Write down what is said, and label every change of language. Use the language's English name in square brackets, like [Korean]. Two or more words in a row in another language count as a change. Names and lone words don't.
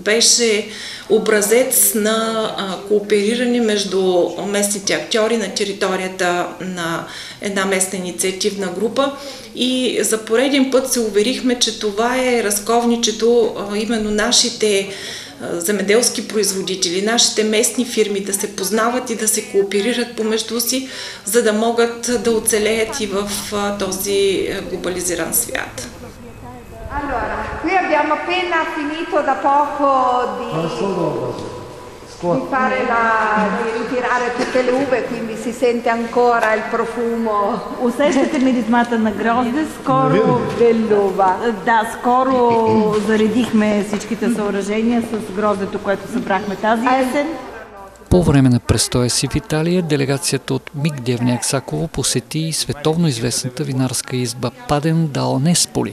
[Bulgarian] беше образец на коопериране между местните актьори на територията на една местна инициативна група и за пореден път се уверихме, че това е разковничето, именно нашите земеделски производители, нашите местни фирми да се познават и да се кооперират помежду си, за да могат да оцелеят и в този глобализиран свят. [Italian] Allora, qui abbiamo appena finito da poco di ritirare tutte le uve, quindi si sente ancora il profumo. [Bulgarian] Усещате миризмата на грозде, скоро [Italian] dell'uva. [Bulgarian] Да, скоро заредихме всичките съоръжения с гроздето, което събрахме тази есен. По време на престоя си в Италия, делегацията от МИГ Девня Аксаково посети и световно известната винарска изба Паден дал Несполи.